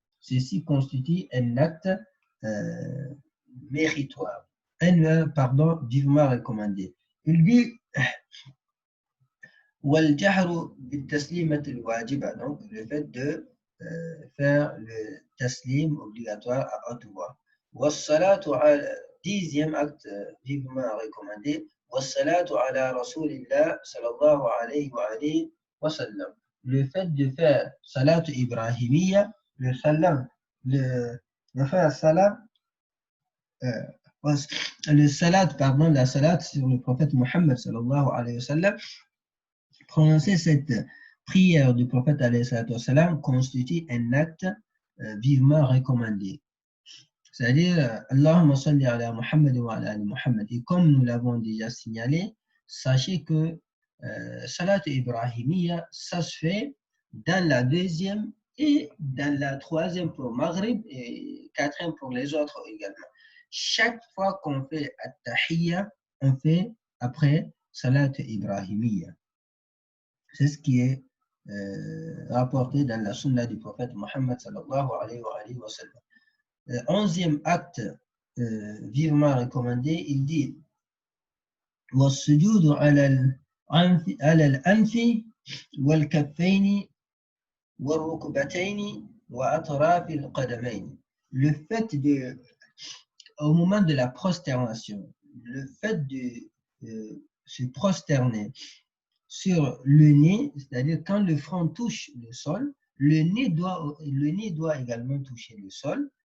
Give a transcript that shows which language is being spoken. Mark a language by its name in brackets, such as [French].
[French] Ceci constitue un acte méritoire, vivement recommandé. Il dit [Arabic] وَالْجَهْرُ بِالتَّسْلِيمَةِ الْوَاجِبَةِ, [French] donc le fait de faire le taslim obligatoire à haute voix. [Arabic] وَالصَّلَاةُ عَلَى, [French] dixième acte vivement recommandé, [Arabic] وَالصَّلَاةُ عَلَى رَسُولِ اللَّهِ صلى الله عليه وآله وسلم. [French] Le fait de faire salat ibrahimiyya, le salam, le faire salam, le salat, pardon, la salat sur le prophète Muhammad sallallahu alayhi wa sallam, prononcer cette prière du prophète alayhi wa sallam constitue un acte vivement recommandé. C'est-à-dire, [Arabic] Allahumma salli ala Muhammad wa ala ali Muhammad. [French] Et comme nous l'avons déjà signalé, sachez que salat ibrahimiyya, ça se fait dans la deuxième et dans la troisième pour Maghrib et quatrième pour les autres également. Chaque fois qu'on fait at-tahiyya, on fait après salat ibrahimiyya. C'est ce qui est rapporté dans la sunna du prophète Muhammad sallallahu alayhi wa sallam. Onzième acte vivement recommandé, il dit [Arabic] وَالسُّجُودُ عَلَى الْأَنْفِ وَالْكَفَّيْنِ وَالرُّكْبَتَيْنِ وَأَطْرَافِ الْقَدَمَيْنِ. [French] Le fait de, au moment de la prosternation, le fait de se prosterner sur le nez, c'est-à-dire quand le front touche le sol, le nez doit également toucher le sol.